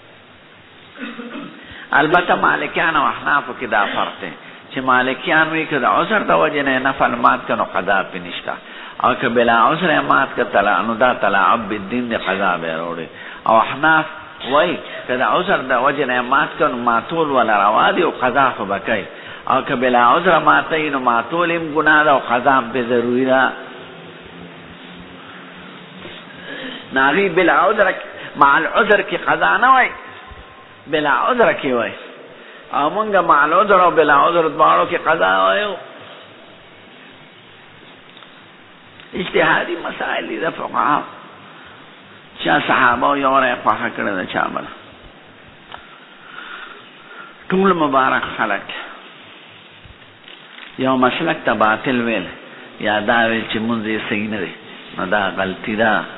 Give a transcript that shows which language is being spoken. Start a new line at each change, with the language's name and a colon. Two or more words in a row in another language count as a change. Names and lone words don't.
Pashto: البته مالکیان او احنافو کې دا فرق دی چې مالکیان وایي که د عذر د وجې نه نفل مات کړه نو قضا پې نشته، او که بلا عذر یې مات کړه نو دا
Arabic: تلاعب بالدین
Pashto: دی، قضا به یې راوړي. او احناف وایي که د عذر د وجې نه مات کړه نو ماتول ولا روا دي او قضا خو به کوي، او که بلا عذر ماتوي نو ماتول هم ګناه ده او قضا هم پې ضروري ده. ناغي بلا عذر
Arabic: مع العذر
Pashto: کی قضا نه وای، بلا عذر کی وای، او مونږه
Arabic: مع العذر
Pashto: او بلا عذر دواړو کی قضا وایو. اجتهادي مسائل دي د فقها چا صحابه یو رای خوښه کړی ده چا بله. ټول مبارک خلک یو مسلک ته باطل ویل یا دا ویل چې مونځ یې صحیح نه دی، نو دا غلطي ده.